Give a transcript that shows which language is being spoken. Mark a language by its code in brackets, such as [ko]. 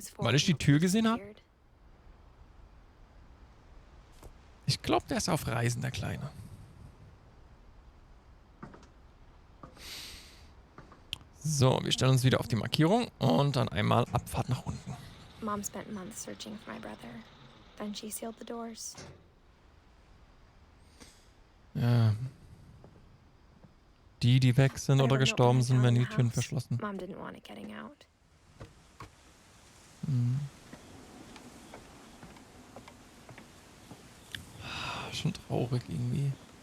[de] Weil ich die Tür gesehen habe? Ich glaube, der ist auf Reisen, der Kleine. So, wir stellen uns wieder auf die Markierung und dann einmal Abfahrt nach unten. [en] Mom spent months searching for my brother. Then she sealed the doors. [de] Ja. Die weg sind oder gestorben sind, werden die Türen verschlossen. [en] Mom didn't want it getting out. [de] Schon traurig irgendwie.